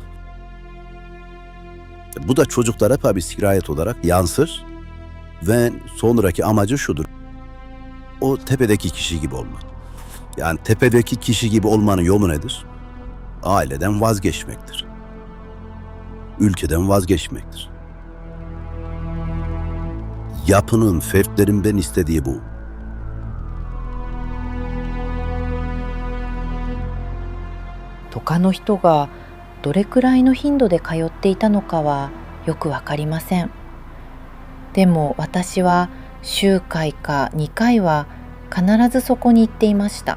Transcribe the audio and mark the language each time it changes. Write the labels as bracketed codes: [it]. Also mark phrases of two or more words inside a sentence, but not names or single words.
[tr] Bu da çocuklara tabii sirayet olarak yansır ve sonraki amacı şudur: o tepedeki kişi gibi olmak. Yani tepedeki kişi gibi olmanın yolu nedir? Aileden vazgeçmektir. Ülkeden vazgeçmektir. Yapının, fertlerinden istediği bu. [ja] 他の人がどれくらいの頻度で通っていたのかはよくわかりません。でも私は週回か2回は必ずそこに行っていました。